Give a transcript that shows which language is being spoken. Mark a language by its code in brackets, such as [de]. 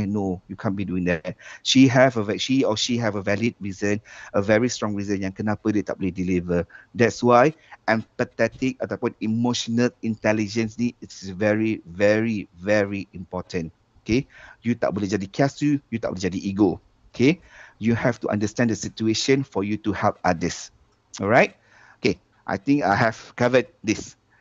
[en] No, you can't be doing that. She or she have a valid reason, a very strong reason [ms] yang kenapa dia tak boleh deliver. [en] That's why empathetic ataupun emotional intelligence ni it's very very very important. [ms] Okay, you tak boleh jadi kiasu, you tak boleh jadi ego. [en] Okay, you have to understand the situation for you to help others. Alright, okay, I think I have covered this.